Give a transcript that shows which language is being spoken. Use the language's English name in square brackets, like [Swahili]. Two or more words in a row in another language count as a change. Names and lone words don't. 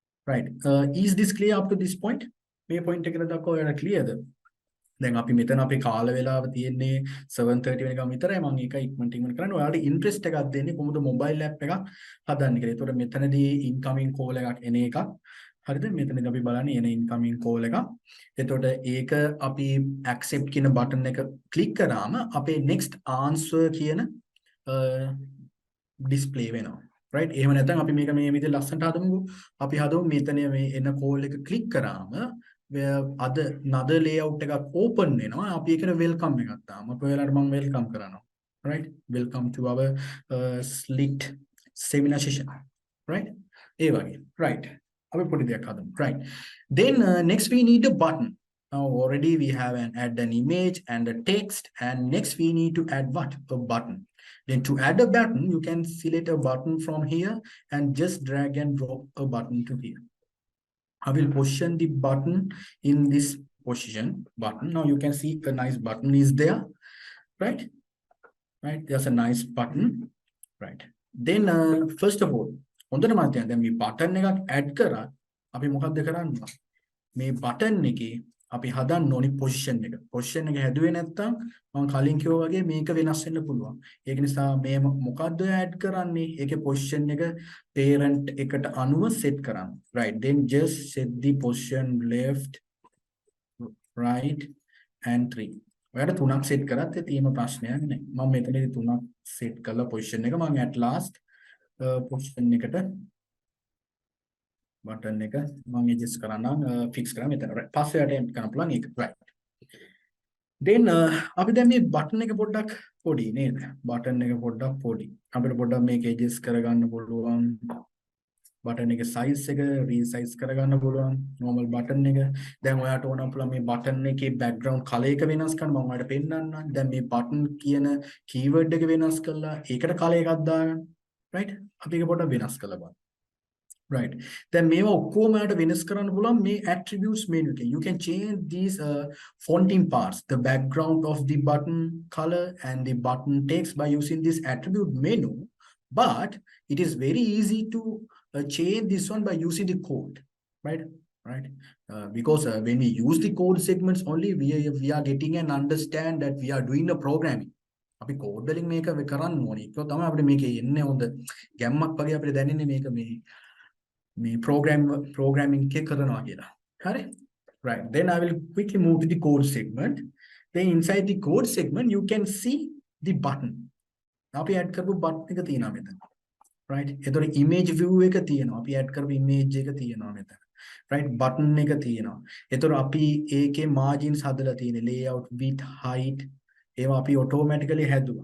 [English] right. Is this clear up to this point? [Sinhala] මේ point එකට දක්වා ඔයාලා clearද? දැන් අපි මෙතන අපේ කාල වේලාව තියෙන්නේ 7:30 වෙනිකම් විතරයි. මම ඒක ඉක්මනට කරන්න. ඔයාලට ඉන්ට්‍රෙස්ට් එකක් දෙන්නේ කොහොමද [English] mobile app [Sinhala] එකක් හදන්න කියලා. ඒතකොට මෙතනදී [English] incoming call [Sinhala] එකක් එන එකක්. හරිද? මෙතනදී අපි බලන්නේ එන [English] incoming call [Sinhala] එකක්. එතකොට ඒක අපි accept කියන බටන් එක ක්ලික් කරාම අපේ [English] next answer [Sinhala] කියන display වෙනවා. right? එහෙම නැත්නම් අපි මේක මේ විදිහට ලස්සනට හදමුකෝ. අපි හදමු මෙතන මේ එන කෝල් එක ක්ලික් කරාම අද [English] another layout [Sinhala] එකක් open වෙනවා. අපි ඒකට welcome එකක් දාමු. අපි ඔයාලට මම welcome කරනවා. right? [English] Welcome to our SLIIT seminar session. right? [Sinhala] ඒ වගේ. right? අපි පොඩි දෙයක් හදමු. [English] right? Then next we need a button. Now already we have add an image and a text, and next we need to add what? A button. Then to add a button, you can select a button from here and just drag and drop a button to here. I will position the button in this position button. Now you can see a nice button is there, right? Right, there's a nice button, right? Then first of all, [Sinhala] හොඳට මතකයි දැන් මේ button එකක් add කරා අපි මොකක්ද කරන්නේ? මේ button එකේ අපි හදන්න ඕනි position එක. Position එක හැදුවේ නැත්නම් මම කලින් කිව්වා වගේ මේක වෙනස් වෙන්න පුළුවන්. ඒක නිසා මේ මොකද්ද add කරන්නේ? ඒකේ position එක parent එකට අනුව set කරන්න. [English] Right, then just set the position left, right and 3. [Sinhala] ඔයාලා තුනක් set කරත් තියෙන ප්‍රශ්නයක් නෑ. මම මෙතනදී තුනක් set කරලා position එක මම [English] at last position [Sinhala] එකට button එක මම adjust කරන්නම් fix කරා මෙතන. right. පස්සේ attempt කරන්න පුළුවන් ඒක. [English] right. then [Sinhala] අපි දැන් මේ button එක පොඩ්ඩක් පොඩි නේද? button එක පොඩ්ඩක් පොඩි. අපිට පොඩ්ඩක් මේක adjust කරගන්න පුළුවන්. button එක size එක resize කරගන්න පුළුවන්. [English] normal button [Sinhala] එක. දැන් ඔයාට ඕන පුළුවන් මේ button එකේ [English] background color [Sinhala] එක වෙනස් කරන්න. මම ඔයාලට පෙන්නන්නම්. දැන් මේ button කියන keyword එක වෙනස් කරලා ඒකට color එකක් දාගන්න. right? අපි ඒක පොඩ්ඩක් වෙනස් කරලා බලමු. [English] right, then [Sinhala] මේවා ඔක්කොම යට වෙනස් කරන්න පුළුවන් මේ [English] attributes menu [Sinhala] එකෙන්. [English] You can change these fonting parts, the background of the button color and the button text by using this attribute menu, but it is very easy to change this one by using the code, right? Because when we use the code segments only, we are getting an understand that we are doing the programming. [Sinhala] අපි code වලින් මේක කරන්න ඕනේ. ඒක තමයි අපිට මේකේ එන්නේ හොඳ ගැම්මක් වගේ අපිට දැනෙන්නේ මේක මේ programming එක කරනවා කියලා. හරි? [English] Right. Then I will quickly move to the code segment. Then inside the code segment you can see the button. [Sinhala] අපි add කරපු button එක තියෙනවා මෙතන. right? එතකොට [English] image view [Sinhala] එක තියෙනවා. අපි add කරපු image එක තියෙනවා මෙතන. right? button එක තියෙනවා. එතකොට අපි ඒකේ margins හදලා තියෙන්නේ [English] layout, width, height [Sinhala] ඒවා අපි automatically හැදුවා.